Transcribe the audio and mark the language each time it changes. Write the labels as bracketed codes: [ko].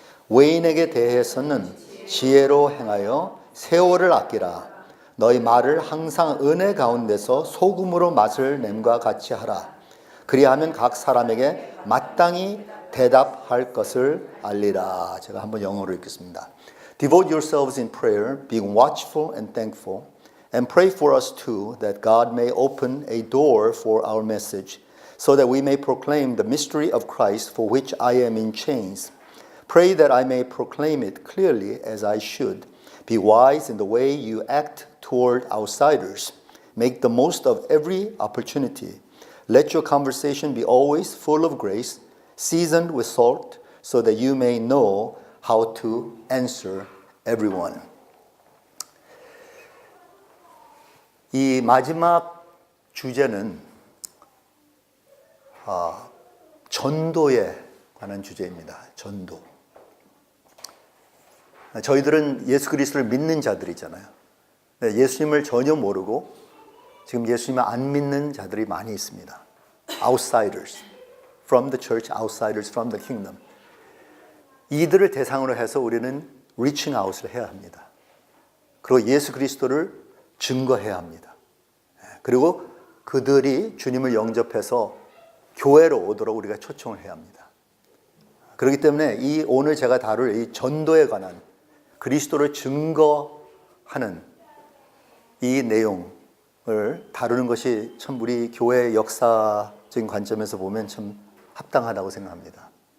[ko] 외인에게 대해서는 지혜로 행하여 세월을 아끼라. 너희 말을 항상 은혜 가운데서 소금으로 맛을 냄과 같이 하라. 그리하면 각 사람에게 마땅히 대답할 것을 알리라. 제가 한번 영어로 읽겠습니다. [en] Devote yourselves in prayer, being watchful and thankful, and pray for us too, that God may open a door for our message, so that we may proclaim the mystery of Christ, for which I am in chains. Pray that I may proclaim it clearly as I should. Be wise in the way you act toward outsiders. Make the most of every opportunity. Let your conversation be always full of grace, seasoned with salt, so that you may know how to answer everyone. [ko] 이 마지막 주제는 전도에 관한 주제입니다. 전도. 저희들은 예수 그리스도를 믿는 자들이잖아요. 예수님을 전혀 모르고 지금 예수님을 안 믿는 자들이 많이 있습니다. [en] Outsiders from the church, outsiders from the kingdom. [ko] 이들을 대상으로 해서 우리는 [en] reaching out [ko] 을 해야 합니다. 그리고 예수 그리스도를 증거해야 합니다. 그리고 그들이 주님을 영접해서 교회로 오도록 우리가 초청을 해야 합니다. 그렇기 때문에 오늘 제가 다룰 이 전도에 관한 그리스도를 증거하는 이 내용을 다루는 것이 참 우리 교회의 역사적인 관점에서 보면 참 합당하다고 생각합니다.